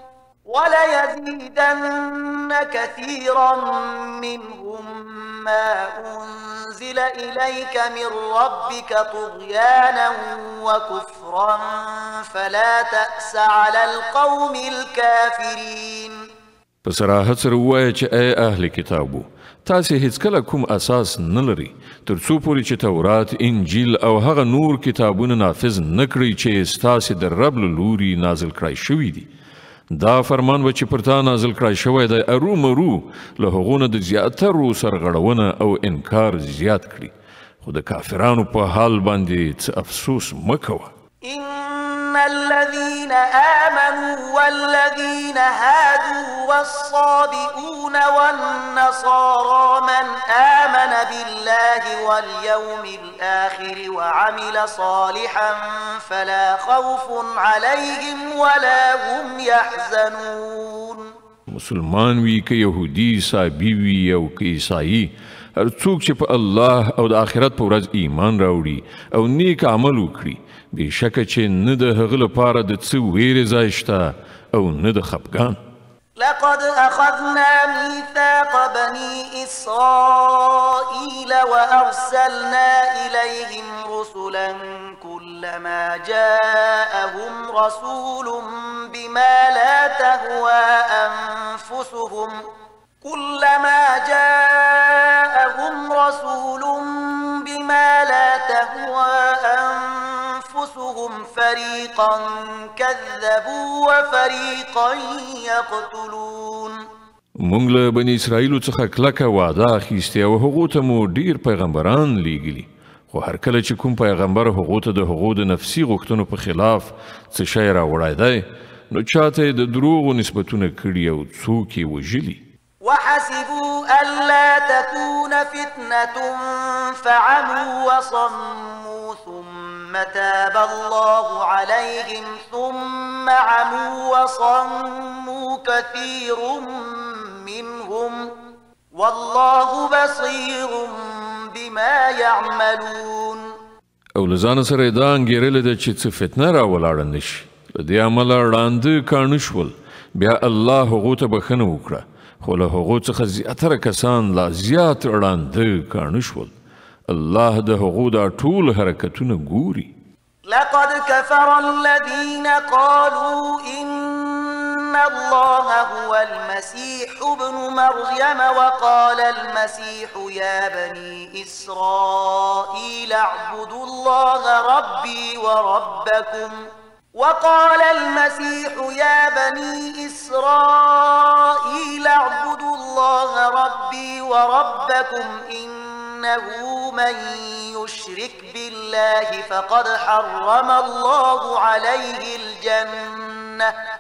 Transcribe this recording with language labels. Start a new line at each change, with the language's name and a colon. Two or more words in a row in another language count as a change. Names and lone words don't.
Arabic: وليزيدن كثيرا منهم ما أنزل إليك من ربك طغيانا وكفرا فلا تأس على القوم الكافرين
Pashto: په صراحت سره ووایه چې ای اهل کتابو تاسې هیڅکله کوم اساس نه لري تر څو پورې چې تورات انجیل او هغه نور کتابونه نافذ نه کړئ چې ستاسې د رب له لوري نازل کړای شوي دي دا فرمان به چې پر تا نازل کړای شوی دی ارومرو له هغو نه د زیاترو سرغړونه او انکار زیات کړي خو د کافرانو په حال باندې څه افسوس مه کوه
Arabic: إن الذين آمنوا والذين هادوا والصابئون والنصارى من آمن بالله واليوم الآخر وعمل صالحا فلا خوف عليهم ولا هم يحزنون
Pashto: مسلمان وی که یهودی صابی وی او که عیسائی هر څوک چې په الله او د آخرت په ورځ ایمان راوړي او نیک عمل وکړي بېشکه چې نه د هغه لپاره د څه ویرې ځای شته او نه د خفګان
Arabic: لقد أخذنا ميثاق بني إسرائيل وأرسلنا إليهم رسلا كلما جاءهم رسول بما لا تهوى أنفسهم فريقا كذبوا وفريقا يقتلون
Pashto: مونږ له بني اسرائیلو څخه کلکه وعده اخیستې او هغو ته مو ډیر پیغمبران لیږلي خو هر کله چې کوم پیغمبر هغو ته د هغو د نفسي غوښتنو په خلاف څه شی راوړی دی نو چاته د دروغو نسبتونه کړي او څوک یې وژلي
Arabic: وحسبوا ألا تكون فتنة فعموا وصموا ثم تاب الله عليهم ثم عموا وصموا كثير منهم والله بصير بما يعملون.
Pashto: او لزان سره دا انګیرل د چې څه فتنه راولاړه نشي له دې عمله ړانده کاڼه شول بیا الله هغو ته بخښنه وکړه خو له هغو څخه زیاتره کسان لا زیات ړانده کاڼه شول. الله د هغو دا ټول حرکتونه ګوري.
Arabic: لقد كفر الذين قالوا إن الله هو المسيح ابن مريم وقال المسيح يا بني إسرائيل اعبدوا الله ربي وربكم وقال المسيح يا بني إسرائيل اعبدوا الله ربي وربكم إنه من يشرك بالله فقد حرم الله عليه الجنة